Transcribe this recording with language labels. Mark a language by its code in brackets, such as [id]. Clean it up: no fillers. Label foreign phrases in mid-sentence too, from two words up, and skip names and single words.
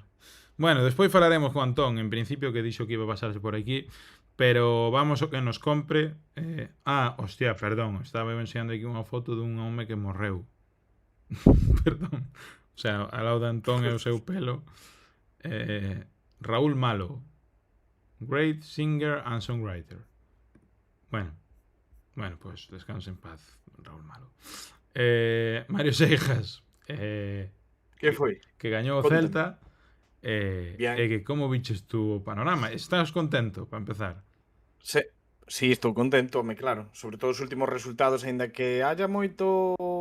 [gl] Bueno, despois falaremos con Antón, en principio que dixo que iba a pasarse por aquí, pero vamos o que nos compre. Hostia, perdón, estaba enseñando aquí unha foto dun home que morreu. Perdón. O sea, ao lado de Antón e o seu pelo. Raúl Malo, [en] great singer and songwriter. [es] Bueno, pues descanse en paz, Raúl Malo. [gl] Mario Seijas, que foi? Que gañou o Celta. E que como viches tú o panorama? Estás contento, para empezar? Sí, estou contento, claro. Sobre todo os últimos resultados, aínda que haya moito...